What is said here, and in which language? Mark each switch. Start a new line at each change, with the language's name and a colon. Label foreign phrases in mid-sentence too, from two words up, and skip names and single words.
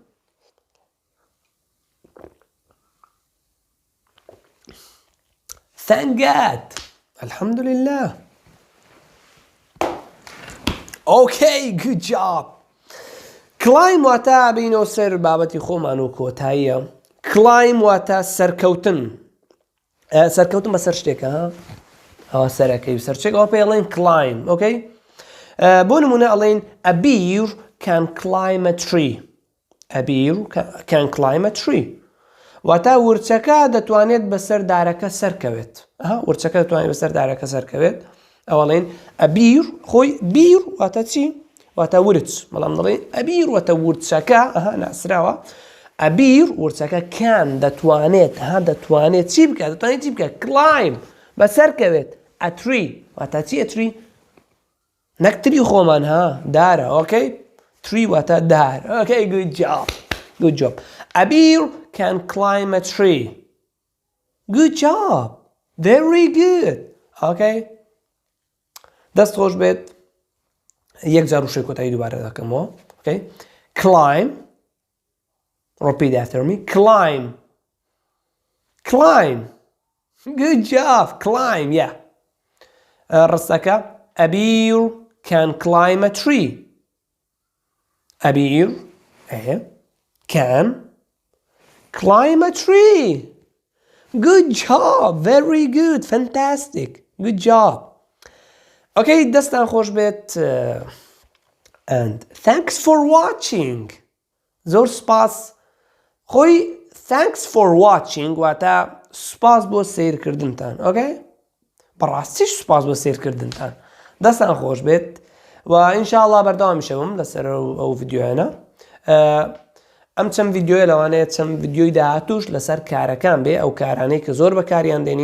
English: thank God alhamdulillah okay good job climb
Central Kurdish: واتە بینەوە سەر بابەتی خۆمان و کۆتاییە climb واتە سەرکەوتن بەسەر شتێکە ئەوە سەرەکەی سەرچێک ئەوە پێڵێن
English: climb okay
Central Kurdish: بۆ نمونە ئەڵێن
English: a bear can climb a tree
Central Kurdish: واتە ورچەکە دەتوانێت بەسەر دارەکە سەرکەوێت ورچەکە دەتوانێت بەسەر دارەکە سەرکەوێت ئەوەڵێن
English: a bear
Central Kurdish: خۆی bear واتە چی واتە ورچ بەڵام دەڵێن
English: a bear
Central Kurdish: واتە ورچەکە ناسراوە
English: a bear
Central Kurdish: ورچەکە can دەتوانێت چی
English: بکات climb بەسەرکەوێت a tree
Central Kurdish: واتە چی
English: a tree
Central Kurdish: نەک تری خۆمان دارە
English: okay tree
Central Kurdish: واتە دار
English: okay good job a bear can climb a tree good job very good okay
Central Kurdish: دەست خۆش بێت یەک جار وشەی کۆتایی دووبارە دەکەمەوە
English: okay climb repeat after me climb good job climb yeah ڕستەکە a bear can climb a tree a bear can climb a tree good job very good fantastic good job okay
Central Kurdish: دەستان خۆش بێت
English: and thanks for watching
Central Kurdish: زۆر سپاس خۆی
English: thanks for watching
Central Kurdish: واتە سپاس بۆ سیرکردنتان okay بەڕاستیش سپاس بۆ سیرکردنتان دەستان خۆش بێت و ئینشاءالله بەردەوامی شەوم لەسەر ئەو ڤیدیۆیانە ئەم چەند ڤیددیۆیە لەوانەیە چەند ڤیددیۆی داهاتوش لەسەر کارەکان بێ ئەو کارانەی کە زۆر بەکاریان دێنین